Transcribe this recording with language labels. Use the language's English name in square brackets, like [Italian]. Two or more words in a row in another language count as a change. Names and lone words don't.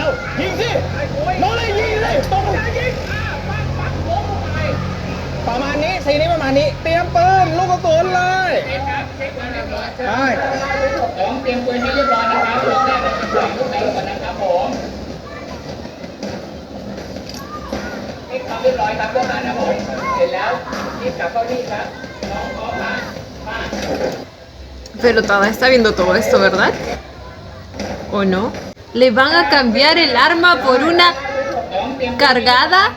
[Thai] ยิงสิน้องเลยยิงเลยตรงยิงปักโค้งไปประมาณนี้ซีนี้ประมาณนี้ เตรียมปืนลูกกระสุนเลยใช่ต้องเตรียมปืนให้เรียบร้อยนะครับลูกแรกจะปล่อยลูกไหนก่อนนะครับผมนี่ทำเรียบร้อยครับเพื่อนนะผมเสร็จแล้วรีบกลับเข้าที่ครับน้องขอผ่าน [Spanish] Pero Tada está viendo todo esto, ¿verdad? ¿O no? ¿Le van a cambiar el arma por una cargada?